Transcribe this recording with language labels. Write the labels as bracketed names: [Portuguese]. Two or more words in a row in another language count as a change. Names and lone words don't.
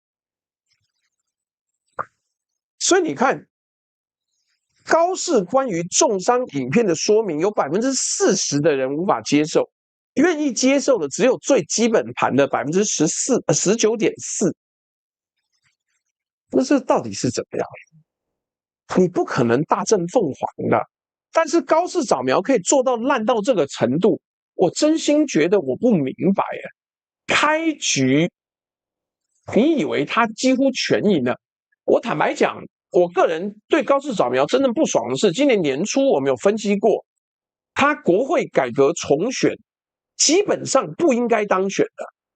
[Chinese] 所以你看，高市關於重傷影片的說明，有40%的人無法接受，願意接受的只有最基本盤的19.4%。那這到底是怎麼樣？你不可能大政奉還的。但是高市早苗可以做到爛到這個程度，我真心覺得我不明白啊。開局，你以為他幾乎全贏了？我坦白講，我個人對高市早苗真正不爽的是，今年年初我們有分析過，他國會改革重選，基本上不應該當選的。